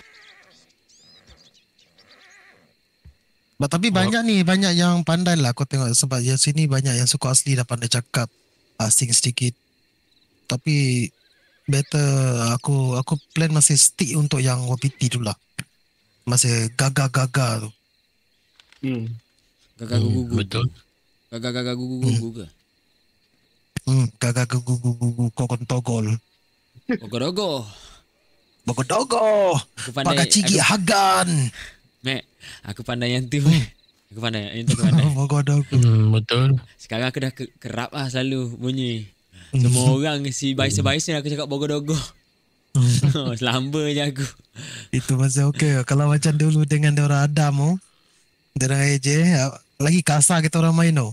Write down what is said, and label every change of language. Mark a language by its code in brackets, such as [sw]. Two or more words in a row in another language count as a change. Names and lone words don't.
[ms] Tapi banyak yang pandai lah aku tengok. Sebab yang sini banyak yang suku asli dah pandai cakap asing sedikit. Tapi better aku plan masih stick untuk yang WPT tu lah. Masih gagah-gagah tu. Gagah gugu. Betul. Gagah gugu ke? Gagah gugu kokon togol. Bogodogo. Aku pakai cigi hagan. Mek, aku pandai yang tu. Aku pandai yang tu. Bogodogo. Betul. Sekarang aku dah kerap lah selalu bunyi. Semua orang si baisa-baisa aku cakap bogodogo. Selamba je aku. Itu masih okey. Kalau macam dulu dengan diorang Adam tu, diorang AJ, lagi kasar kita orang main tu.